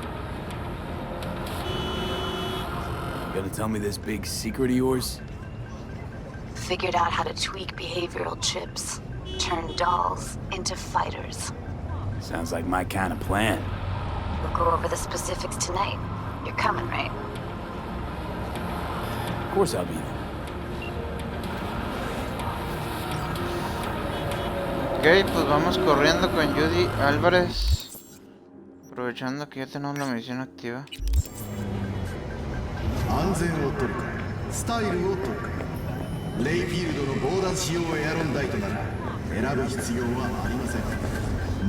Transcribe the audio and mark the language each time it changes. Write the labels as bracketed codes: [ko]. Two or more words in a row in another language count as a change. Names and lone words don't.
[en] You gonna tell me this big secret of yours? Figured out how to tweak behavioral chips. Turn dolls into fighters. Sounds like my kind of plan. We'll go over the specifics tonight. You're coming, right? Of course I'll be there. [es] Ok, pues vamos corriendo con Judy Álvarez. Aprovechando que ya tenemos la misión activa. [ja] 安全を取るかスタイルを取るかレイフィールドの防弾仕様エアロンダイトなら選ぶ必要はありません。